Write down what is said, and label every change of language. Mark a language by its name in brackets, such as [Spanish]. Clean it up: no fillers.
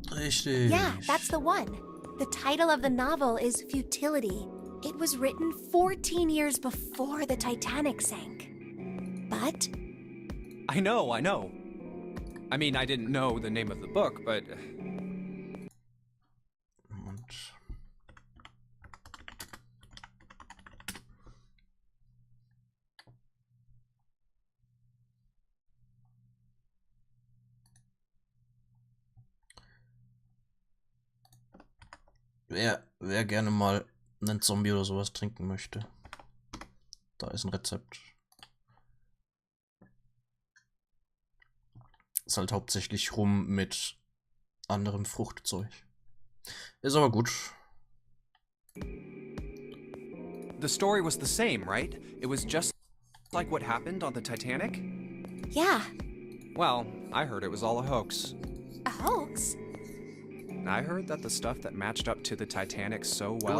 [German] Richtig. [English] Yeah, that's the one. The title of the novel is Futility. It was written 14 years before the Titanic sank. But I know. I mean, I didn't know the name of the book, but... [German] Und wer gerne mal einen Zombie oder sowas trinken möchte. Da ist ein Rezept. Ist halt hauptsächlich rum mit anderem Fruchtzeug. Ist aber gut. [English] The story was the same, right? It was just like what happened on the Titanic? yeah, Well, I heard it was all a hoax. a hoax. I heard that the stuff that matched up to the Titanic so well